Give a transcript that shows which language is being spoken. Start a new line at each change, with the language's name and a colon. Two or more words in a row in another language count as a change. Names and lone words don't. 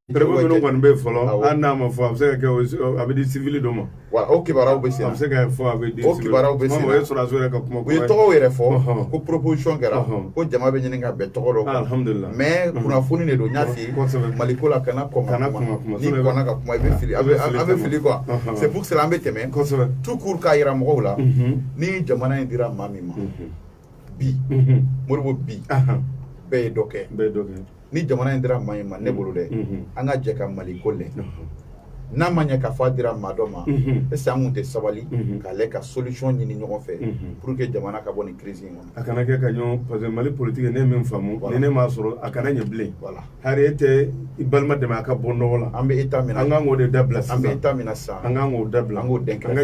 Bambara: prévu minnu kɔni bɛ fɔlɔ hali n'a ma fɔ a bɛ se ka kɛ a bɛ di civil dɔ ma voilà o kibaruyaw bɛ sen na a bɛ se ka fɔ a bɛ di o kibaruyaw bɛ sen na o ye sɔrɔdaso yɛrɛ ka kuma u ye tɔgɔw yɛrɛ fɔ ko proposition kɛra ko jama bɛ ɲini ka bɛn tɔgɔ dɔ kan alhamdulilah mais kunnafoni de don n y'a f'i ye maliko la kana kɔn ka kuma n'i kɔnna ka kuma i bɛ fili an bɛ fili
French: quoi c'est pour cela
Bambara: an bɛ tɛmɛ
French: tout court
Bambara: k'a yira mɔgɔw la ni jamana in dira maa min ma bi Modibo bi bɛɛ ye dɔ kɛ ni jamana in dira maa min ma ne bolo dɛ an ka jɛ ka Maliko lɛ n'a ma ɲɛ k'a fɔ a dira maa dɔ ma
French: est-ce que
Bambara: an kun tɛ sabali k'ale ka solution ɲini ɲɔgɔn fɛ
French: pour que
Bambara: jamana ka bɔ nin crise in kɔnɔ a kana kɛ ka ɲɔgɔn
French: parce que
Bambara: Mali politique ne ye min faamu ni ne m'a sɔrɔ a kana ɲɛ bilen hari e tɛ i balima dɛmɛ a ka bɔ nɔgɔ la an bɛ état min na an kan k'o de dabila sisan an bɛ état min na sisan an kan k'o dabila an k'o den kɛrɛfɛ